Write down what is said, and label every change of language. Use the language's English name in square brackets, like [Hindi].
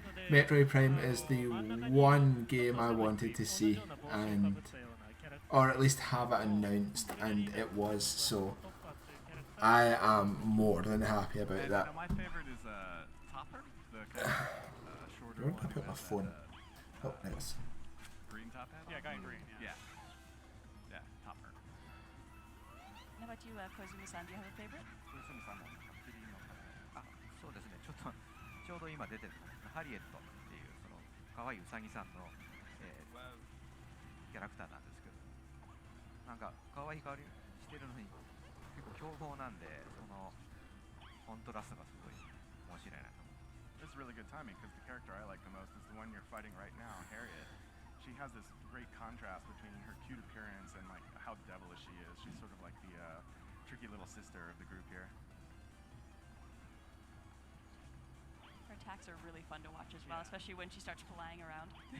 [English] Metroid Prime is the one game I wanted to see, and or at least have it announced, and it was, so I am more than happy about that. My favorite is Topper, the kind of shorter Where one. did I put my phone? Oh, there it is. Green top hat? Yeah, guy in green. Yeah. Yeah, Topper. How about you, Kozumi-san? Do you have a favorite? [Japanese] 小泉さんのフリーのあ、そうですね。ちょうど今出てるハリエットっていうその可愛いウサギさんの、キャラクターなんですけど、なんか可愛い香りしてるのに結構凶暴なんで、そのコントラストがすごい面白いなと思う。 [English] This is really good timing because the character I like the most is the one you're fighting right now, Harriet. She has this great contrast between her cute appearance and like how devilish she is. She's sort of like the tricky little sister of the group here. Her attacks are really fun to watch as well, especially when she starts flying around.